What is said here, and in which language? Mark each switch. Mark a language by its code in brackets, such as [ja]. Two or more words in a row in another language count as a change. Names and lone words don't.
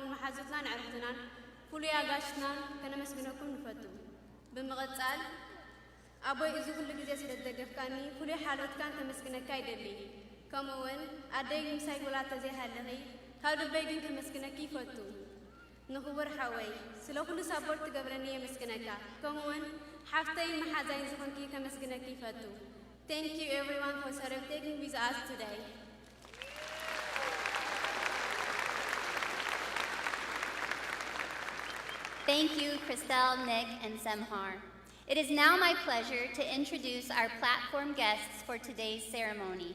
[ti] መሓዙትናን ዕርክትናን ፍሉይ ኣጋሽትናን ከነመስግነኩም ንፈቱ ብምቕጻል ኣቦይ እዚ ኩሉ ግዜ ስለ ዝደገፍካኒ ፍሉይ ሓሎትካን ከመስግነካ ይደሊ ከምኡውን ኣደይ ምሳይ ውላተ ዘይሃለኺ ካብ ልበይ ግን ከመስግነኪ ይፈቱ ንኽቡር ሓወይ ስለ ኩሉ ሳፖርት ትገብረኒ የመስግነካ ከምኡውን ሓፍተይ መሓዛይን ዝኾንኪ ከመስግነኪ ይፈቱ [en] Thank you everyone for celebrating with us today. Thank you, Christelle, Nick, and Semhar. It is now my pleasure to introduce our platform guests for today's ceremony.